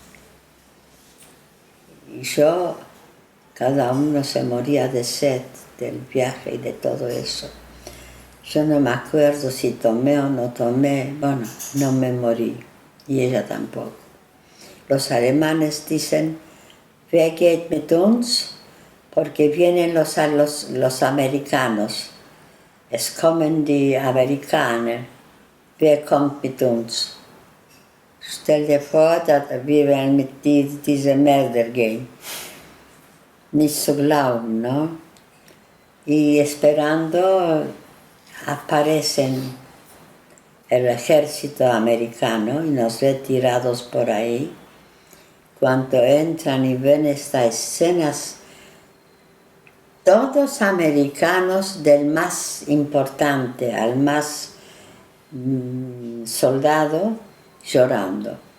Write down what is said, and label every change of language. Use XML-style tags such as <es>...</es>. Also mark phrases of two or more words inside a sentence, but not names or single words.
<es>Y yo, cada uno se moría de sed del viaje y de todo eso. Yo no me acuerdo si tomé o no tomé, bueno, no me morí y ella tampoco. Los alemanes dicen,</es> <de>wer geht mit uns?</de> <es>Porque vienen los americanos.</es> <de>Es kommen die Amerikaner. Wer kommt mit uns? Stell dir vor, dass wir mit diese Mörder gehen. Nicht zu glauben, ¿no?</de> <es>Y esperando aparecen el ejército americano y nos ve tirados por ahí. Cuando entran y ven estas escenas, todos americanos, del más importante al más soldado, llorando.</es>